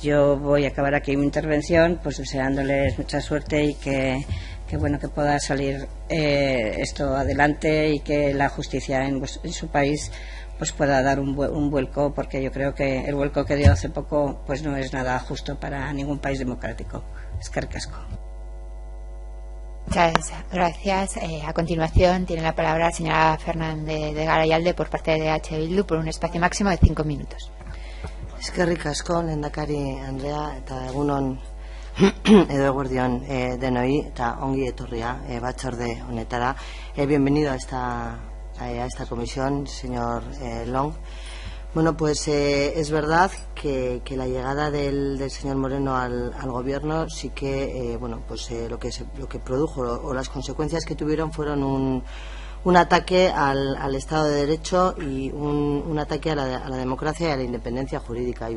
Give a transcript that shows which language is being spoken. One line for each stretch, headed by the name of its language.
Spanish: Yo voy a acabar aquí mi intervención, pues deseándoles mucha suerte y que bueno, que pueda salir esto adelante, y que la justicia en su país pues pueda dar un vuelco, porque yo creo que el vuelco que dio hace poco pues no es nada justo para ningún país democrático.
Basque: Eskerrik asko.
Spanish: Muchas gracias. A continuación tiene la palabra la señora Fernández de Garayalde por parte de H. Bildu por un espacio máximo de 5 minutos.
Basque: Eskerrik asko, lehendakari Andrea, eta egunon edo eguerdion denoi, eta ongi etorria batzorde honetara.
Spanish: Bienvenido a esta comisión, señor Long. Bueno, pues es verdad que la llegada del señor Moreno al gobierno sí que, bueno, pues lo que produjo o las consecuencias que tuvieron fueron un ataque al Estado de Derecho y un ataque a la democracia y a la independencia jurídica.